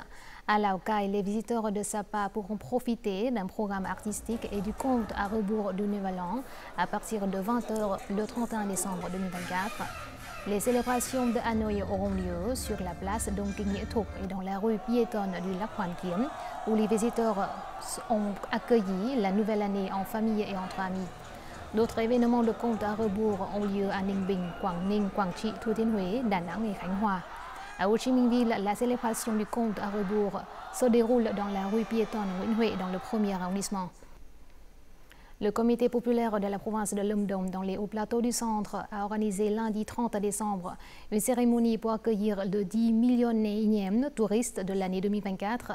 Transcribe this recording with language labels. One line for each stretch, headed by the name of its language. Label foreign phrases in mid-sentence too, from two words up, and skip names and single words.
French: À Lào Cai, les visiteurs de Sapa pourront profiter d'un programme artistique et du compte à rebours du Nouvel An à partir de 20 h le 31 décembre 2024. Les célébrations de Hanoï auront lieu sur la place Dong Kinh Nghĩa Thục et dans la rue piétonne du Lac Hoàn Kiếm, où les visiteurs ont accueilli la nouvelle année en famille et entre amis. D'autres événements de compte à rebours ont lieu à Ninh Bình, Quảng Ninh, Quảng Trị, Thừa Thiên Huế, Đà Nẵng et Khánh Hòa. À Ho Chi Minh Ville, la célébration du compte à rebours se déroule dans la rue piétonne Nguyễn Huệ dans le 1er arrondissement. Le comité populaire de la province de Lâm Đồng dans les hauts plateaux du centre a organisé lundi 30 décembre une cérémonie pour accueillir le 10 millionième touriste de l'année 2024.